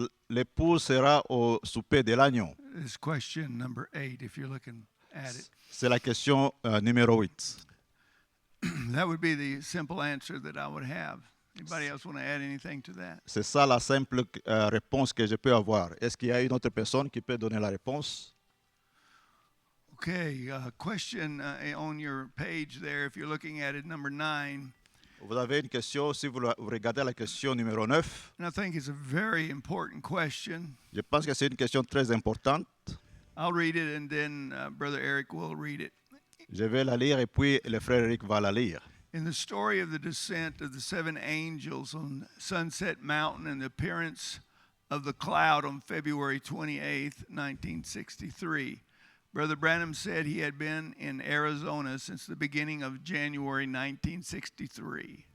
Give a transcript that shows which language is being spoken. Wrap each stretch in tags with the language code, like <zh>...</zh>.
<fr>L'épouse sera au souper de l'agneau.</fr> <en>This question number 8, if you're looking at it.</en> <fr>C'est la question numéro 8.</fr> <en>That would be the simple answer that I would have. Anybody else want to add anything to that?</en> <fr>C'est ça la simple réponse que je peux avoir. Est-ce qu'il y a une autre personne qui peut donner la réponse?</fr> <en>Okay, question on your page there, if you're looking at it, number 9.</en> <fr>Vous avez une question, si vous regardez la question numéro 9.</fr> <en>And I think it's a very important question.</en> <fr>Je pense que c'est une question très importante.</fr> <en>I'll read it and then Brother Eric will read it.</en> <fr>Je vais la lire et puis le frère Eric va la lire.</fr> <en>In the story of the descent of the 7 angels on Sunset Mountain and the appearance of the cloud on February 28th, 1963, Brother Branham said he had been in Arizona since the beginning of January 1963.</en>